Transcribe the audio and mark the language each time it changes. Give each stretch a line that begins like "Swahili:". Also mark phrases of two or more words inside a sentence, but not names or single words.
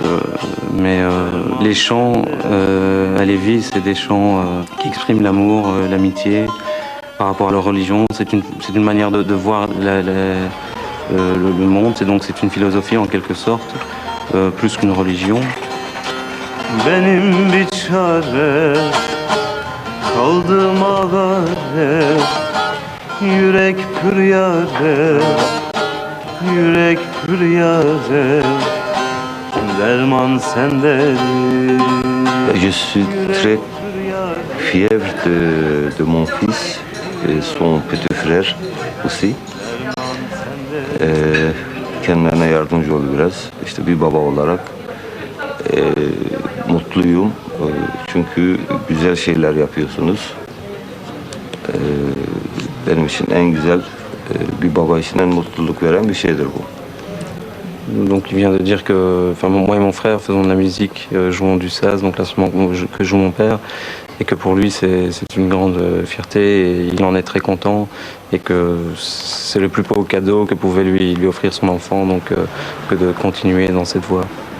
French: Mais les chants Alevi, c'est des chants qui expriment l'amour, l'amitié par rapport à leur religion. C'est une manière de voir le monde, c'est une philosophie en quelque sorte, plus qu'une religion.
Turkish: Benim bir çare kaldım ağare, yürek püryare, yürek püryare, derman sendedir.
French: Je suis très fier de mon fils et son petit frère aussi.
Turkish: Kendilerine yardımcı oldu biraz. İşte bir baba olarak mutluyum. Çünkü güzel şeyler yapıyorsunuz. Benim için en güzel, bir baba için en mutluluk veren bir şeydir bu.
French: Donc il vient de dire que moi et mon frère faisons de la musique, jouons du saz, donc l'instrument que joue mon père, et que pour lui c'est une grande fierté et il en est très content et que c'est le plus beau cadeau que pouvait lui offrir son enfant, donc que de continuer dans cette voie.